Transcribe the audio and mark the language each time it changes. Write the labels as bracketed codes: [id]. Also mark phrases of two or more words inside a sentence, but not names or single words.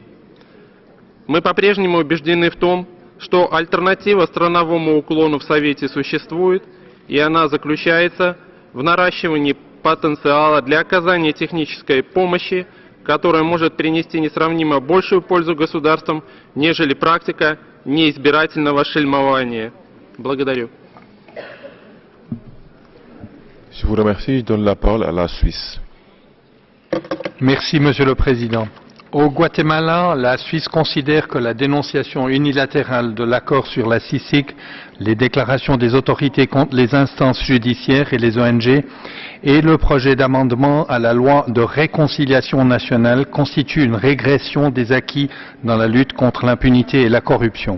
[ru] Мы по-прежнему убеждены в том, что альтернатива страновому уклону в Совете существует, и она заключается в наращивании потенциала для оказания технической помощи, которая может принести несравнимо большую пользу государствам, нежели практика неизбирательного шельмования. Благодарю. [fr] Je vous remercie. Je donne la parole à la Suisse. Merci, Monsieur le Président. Au Guatemala, la Suisse considère que la dénonciation unilatérale de l'accord sur la CICIG, les déclarations des autorités contre les instances judiciaires et les ONG et le projet d'amendement à la loi de réconciliation nationale constituent une régression des acquis dans la lutte contre l'impunité et la corruption.